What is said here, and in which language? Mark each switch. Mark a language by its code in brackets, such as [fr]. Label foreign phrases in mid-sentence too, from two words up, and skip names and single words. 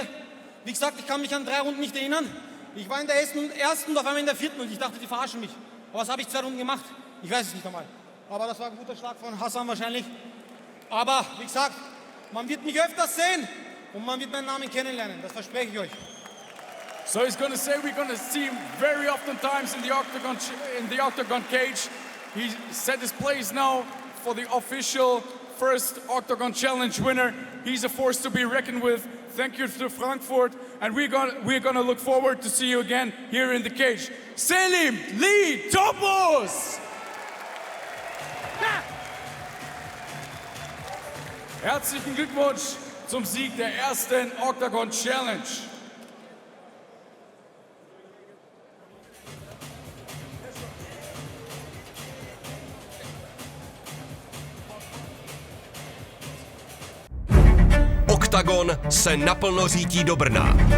[de] Wie gesagt, ich kann mich an 3 Runden nicht erinnern. Ich war in der ersten und auf einmal in der 4. und ich dachte, die verarschen mich. Aber was habe ich 2 Runden gemacht? Ich weiß es nicht einmal. Aber das war ein guter Schlag von Hassan wahrscheinlich. Aber wie gesagt, man wird mich öfters sehen und man wird meinen Namen kennenlernen. Das verspreche ich euch. [en] So he's going to say we're going to see him very often times in the octagon cage. He set his place now for the official first Octagon Challenge winner. He's a force to be reckoned with. Thank you to Frankfurt, and we're gonna look forward to see you again here in the cage. [de] Selim Lee Topuz! Herzlichen Glückwunsch zum Sieg der ersten Octagon Challenge. [cs] Oktagon se naplno řítí do Brna.